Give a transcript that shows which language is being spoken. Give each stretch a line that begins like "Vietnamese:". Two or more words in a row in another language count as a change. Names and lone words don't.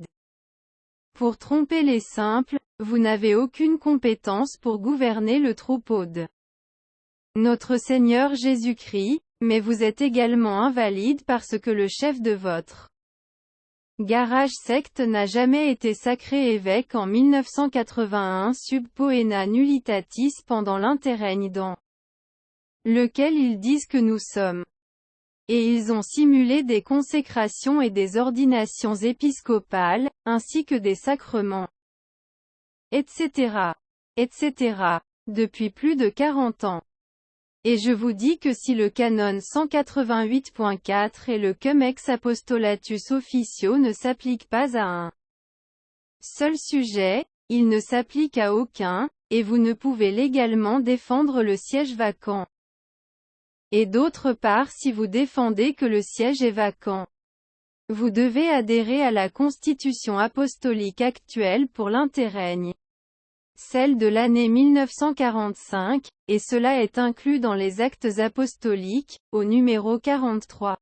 French: Pour tromper les simples, vous n'avez aucune compétence pour gouverner le troupeau de notre Seigneur Jésus-Christ, mais vous êtes également invalide parce que le chef de votre garage secte n'a jamais été sacré évêque en 1981
Latin: sub poena nullitatis
French: pendant l'interrègne dans lequel ils disent que nous sommes. Et ils ont simulé des consécrations et des ordinations épiscopales, ainsi que des sacrements, etc., etc., depuis plus de 40 ans. Et je vous dis que si le canon 188.4 et le Cum ex apostolatus officio ne s'appliquent pas à un seul sujet, ils ne s'appliquent à aucun, et vous ne pouvez légalement défendre le siège vacant. Et d'autre part si vous défendez que le siège est vacant, vous devez adhérer à la constitution apostolique actuelle pour l'interrègne, celle de l'année 1945, et cela est inclus dans les actes apostoliques, au numéro 43.